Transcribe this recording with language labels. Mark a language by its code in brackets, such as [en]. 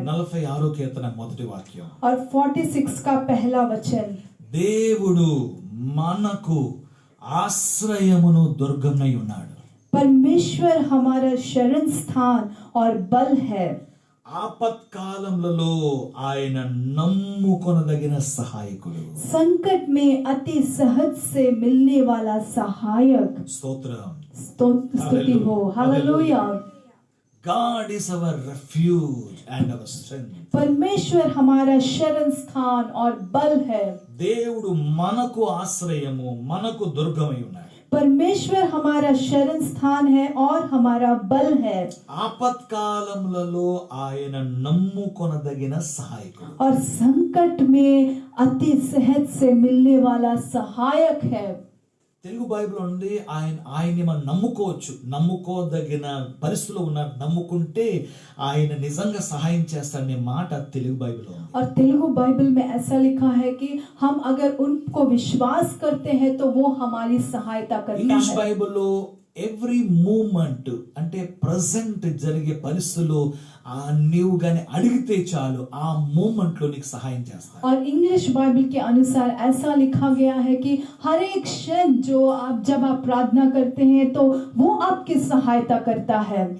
[te] 46వ కీర్తన మొదటి వాక్యం. [hi] और 46 का पहला वचन, [te] దేవుడు మనకు ఆశ్రయమును దుర్గమై ఉన్నాడు. [hi] परमेश्वर हमारा शरण स्थान और बल है। [te] ఆపత్కాలములలో ఆయన నమ్ముకొనదగిన సహాయకుడు. [hi] संकट में अति सहज से मिलने वाला सहायक। [te] స్తోత్రం. [hi] स्तुति हो, hallelujah. [en] God is our refuge and our strength. [hi] परमेश्वर हमारा शरण स्थान और बल है। [te] దేవుడు మనకు ఆశ్రయము, మనకు దుర్గమై ఉన్నాడు. [hi] परमेश्वर हमारा शरण स्थान है और हमारा बल है। [te] ఆపత్కాలములలో ఆయన నమ్ముకొనదగిన సహాయకుడు. [hi] और संकट में अति सहज से मिलने वाला सहायक है। [te] తెలుగు బైబిల్ ఉంది ఆయన్ని మనం నమ్ముకోవచ్చు, నమ్ముకోదగిన పరిస్థితిలో ఉన్నారు, నమ్ముకుంటే ఆయన నిజంగా సహాయం చేస్తాడనే మాట తెలుగు బైబిల్ ఉంది. [hi] और तेलुगु बाइबल में ऐसा लिखा है कि हम अगर उनको विश्वास करते हैं तो वो हमारी सहायता करता [te] ఇంగ్లీష్ [hi] है। [te] బైబిల్లో [en] every moment [te] అంటే ప్రజెంట్ జరిగే పరిస్థితుల్లో నీవు గాని అడిగితే చాలు ఆ మూమెంట్ లో నీకు సహాయం చేస్తాడు. [hi] और इंग्लिश बाइबल के अनुसार ऐसा लिखा गया है कि हर एक क्षण जो आप जब आप प्रार्थना करते हैं तो वो आपकी सहायता करता है।